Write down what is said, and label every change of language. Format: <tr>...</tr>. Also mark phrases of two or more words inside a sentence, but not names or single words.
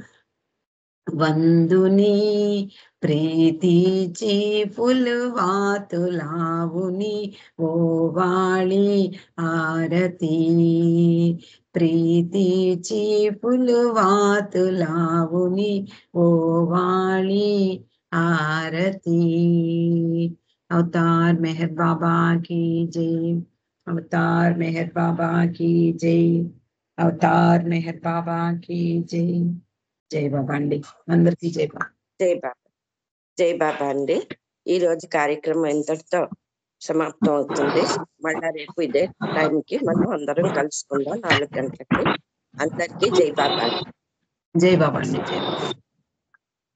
<mr>वंदुनी, प्रीतीची फुलवात लावुनी ओ वाळी आरती, प्रीतीची फुलवात लावुनी ओ वाळी आरती।</mr> <hi>अवतार मेहर बाबा की जय। अवतार मेहर बाबा की जय। अवतार मेहर बाबा की जय।</hi> <te>జై బాబా అండి. అందరికీ జై బాబా. జై బాబా. జై బాబా అండి. ఈ రోజు కార్యక్రమం ఇంతటితో సమాప్తం అవుతుంది. మళ్ళా రేపు ఇదే టైంకి మనం అందరం కలుసుకుందాం 4 గంటలకి. అందరికీ జై బాబా. జై బాబా అండి. జై బాబా.</te>